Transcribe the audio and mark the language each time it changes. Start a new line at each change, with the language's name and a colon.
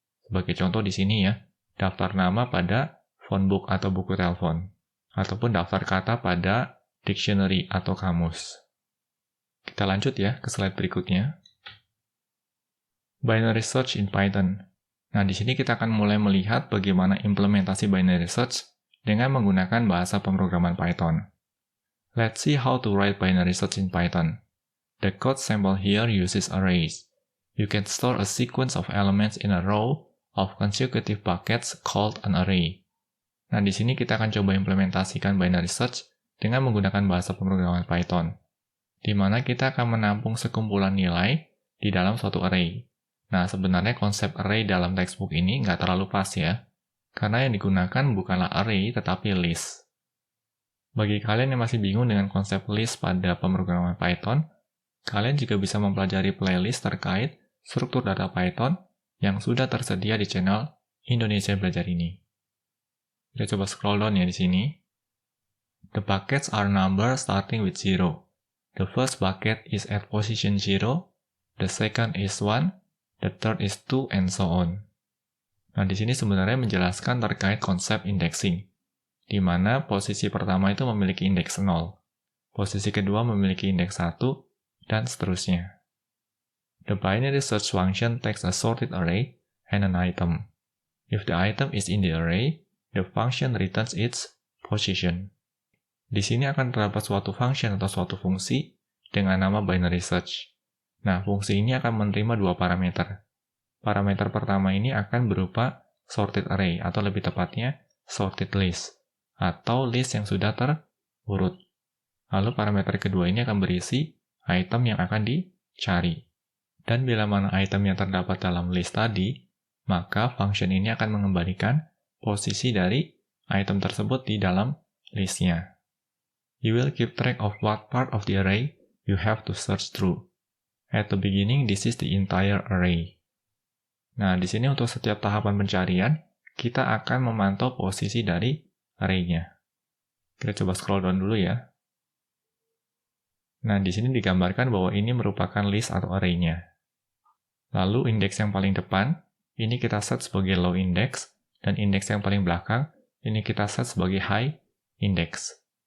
Indonesian: Sebagai contoh di sini ya, daftar nama pada phone book atau buku telepon, ataupun daftar kata pada dictionary atau kamus. Kita lanjut ya ke slide berikutnya.
English: Binary search in Python.
Indonesian: Nah, di sini kita akan mulai melihat bagaimana implementasi binary search dengan menggunakan bahasa pemrograman Python.
English: Let's see how to write binary search in Python. The code sample here uses arrays. You can store a sequence of elements in a row of consecutive buckets called an array.
Indonesian: Nah, di sini kita akan coba implementasikan binary search dengan menggunakan bahasa pemrograman Python, di mana kita akan menampung sekumpulan nilai di dalam suatu array. Nah, sebenarnya konsep array dalam textbook ini nggak terlalu pas ya, karena yang digunakan bukanlah array, tetapi list. Bagi kalian yang masih bingung dengan konsep list pada pemrograman Python, kalian juga bisa mempelajari playlist terkait struktur data Python yang sudah tersedia di channel Indonesia Belajar ini. Kita coba scroll down ya di sini.
English: The buckets are numbers starting with 0. The first bucket is at position 0, the second is 1, the third is 2, and so on.
Indonesian: Nah, di sini sebenarnya menjelaskan terkait konsep indexing, di mana posisi pertama itu memiliki indeks 0, posisi kedua memiliki indeks 1, dan seterusnya.
English: The binary search function takes a sorted array and an item. If the item is in the array, the function returns its position.
Indonesian: Di sini akan terdapat suatu function atau suatu fungsi dengan nama binary search. Nah, fungsi ini akan menerima dua parameter. Parameter pertama ini akan berupa sorted array, atau lebih tepatnya sorted list, atau list yang sudah terurut. Lalu parameter kedua ini akan berisi item yang akan dicari. Dan bila mana item yang terdapat dalam list tadi, maka function ini akan mengembalikan posisi dari item tersebut di dalam listnya.
English: You will keep track of what part of the array you have to search through. At the beginning, this is the entire array.
Indonesian: Nah, di sini untuk setiap tahapan pencarian, kita akan memantau posisi dari array-nya. Kita coba scroll down dulu ya. Nah, di sini digambarkan bahwa ini merupakan list atau array-nya. Lalu indeks yang paling depan, ini kita set sebagai low index, dan indeks yang paling belakang, ini kita set sebagai high index.